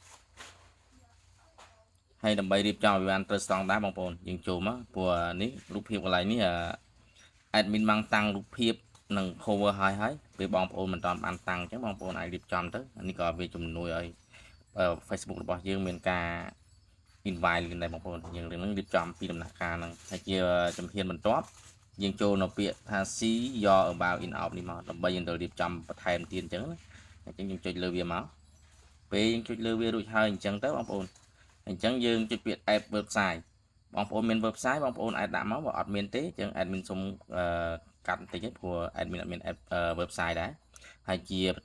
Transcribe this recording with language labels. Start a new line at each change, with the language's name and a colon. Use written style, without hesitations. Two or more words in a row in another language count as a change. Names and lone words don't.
Khmer: ហើយដើម្បីរៀបចំឲ្យបានត្រូវស្តង់ដារបងប្អូនយើងចូលមកព្រោះនេះរូបភាពកន្លែងនេះadmin បានតាំងរូបភាពនិង cover ហើយពេលបងប្អូនមិនទាន់បានតាំងអញ្ចឹងបងប្អូនអាចរៀបចំទៅនេះក៏វាជំនួយឲ្យ Facebook របស់យើងមានការ invite លឿនដែរបងប្អូនយើងរឿងហ្នឹងរៀបចំ ពីដំណាក់កាលហ្នឹងហើយជាជំហានបន្ទាប់យើងចូលនៅពាក្យថា
English: see your about in out
Khmer: នេះមកដើម្បីយើងទៅរៀបចំបន្ថែមទៀតអញ្ចឹងណាអញ្ចឹងយើងចុចលើវាមកពេលយើងចុចលើវារួចហើយអញ្ចឹងទៅបង ប្អូនអញ្ចឹងយើងចុចពាក្យ
English: add website
Khmer: បងប្អូនមាន website បងប្អូនអាចដាក់មកបើអត់មានទេអញ្ចឹង admin សុំកាត់បន្តិចទេព្រោះ admin អត់មាន website ដែរហើយជាបន្ត